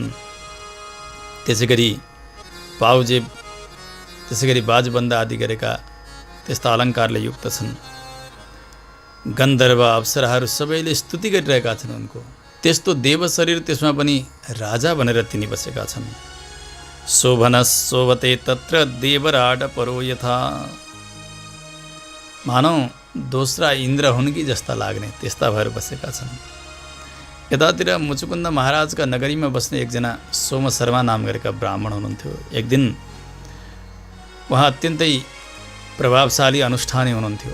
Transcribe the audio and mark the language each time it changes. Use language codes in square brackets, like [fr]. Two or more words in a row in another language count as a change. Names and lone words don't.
[ne] त्यसै गरी पाउजेब, त्यसै गरी बाजबन्द आदि गरेका त्यस्ता अलङ्कारले युक्त छन्। गन्धर्व अप्सराहरू सबैले स्तुति गरिरहेका छन् उनको। त्यस्तो देव शरीर, त्यसमा पनि राजा भनेर तिनी बसेका छन्। [sa] शोभनस् शोभते तत्र देवराड परो यथा, [ne] मानौ दोस्रा इन्द्र हुन् कि जस्ता लाग्ने त्यस्ता भएर बसेका छन्। यतातिर मुचुकुन्द महाराजका नगरीमा बस्ने एकजना सोम शर्मा नाम गरेका ब्राह्मण हुनुहुन्थ्यो। एक दिन उहाँ अत्यन्तै प्रभावशाली अनुष्ठानी हुनुहुन्थ्यो।